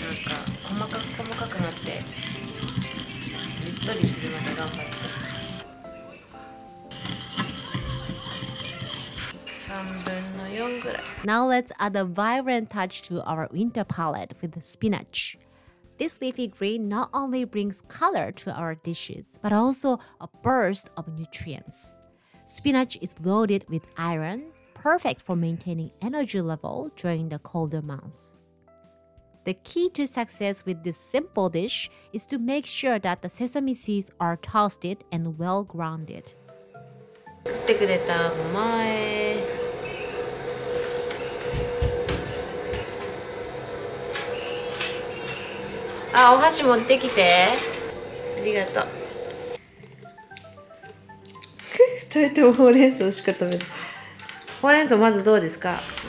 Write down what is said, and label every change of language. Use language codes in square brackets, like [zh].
[ja] 細かくなってゆっとりするので頑張って4/3 ぐらい。 [en] Now let's add a vibrant touch to our winter palette with spinach. This leafy green not only brings color to our dishes, but also a burst of nutrients. Spinach is loaded with iron, perfect for maintaining energy level during the colder months. The key to success with this simple dish is to make sure that the sesame seeds are toasted and well grounded. [ja] 作ってくれたごまあえ。あ、お箸持ってきて。ありがとう。 2人ともほうれん草しか食べない。ほうれん草まずどうですか？